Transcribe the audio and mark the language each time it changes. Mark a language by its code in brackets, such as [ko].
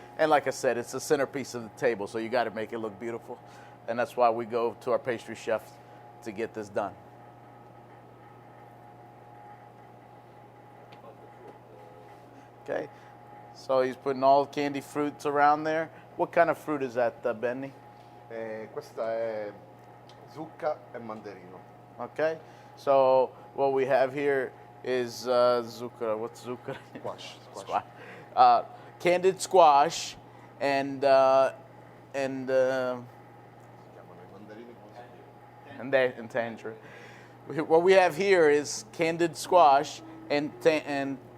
[en] And like I said, it's the centerpiece of the table, so you got to make it look beautiful. And that's why we go to our pastry chef to get this done. Okay, so he's putting all candy fruits around there. What kind of fruit is that, Benny? [it] Questa è zucca e mandarino. [en] Okay, so what we have here is zucca. What's zucca? Squash. Candied squash and [it] Si chiamano i mandarini così. [en] and tangerine. What we have here is candied squash and tangerine.